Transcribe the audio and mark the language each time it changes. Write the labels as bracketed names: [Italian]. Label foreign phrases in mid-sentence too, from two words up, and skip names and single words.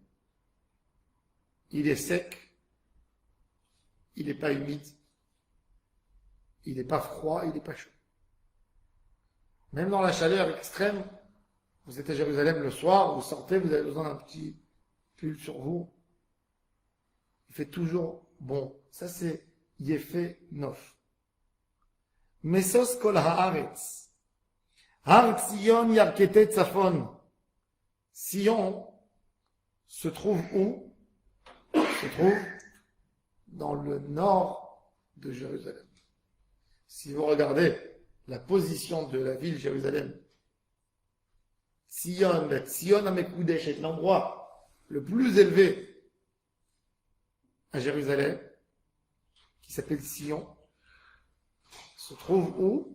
[French] Il est sec, il n'est pas humide, il n'est pas froid, il n'est pas chaud. Même dans la chaleur extrême, vous êtes à Jérusalem le soir, vous sortez, vous avez besoin d'un petit pull sur vous. Il fait toujours bon. Ça c'est [Hebrew] יפה נוף. משוש כל הארץ. הר ציון ירכתי צפון. [French] Sion se trouve où? Se trouve dans le nord de Jérusalem. Si vous regardez la position de la ville Jérusalem, [Hebrew] ציון המקודש [French] est l'endroit le plus élevé à Jérusalem, qui s'appelle Sion, se trouve où?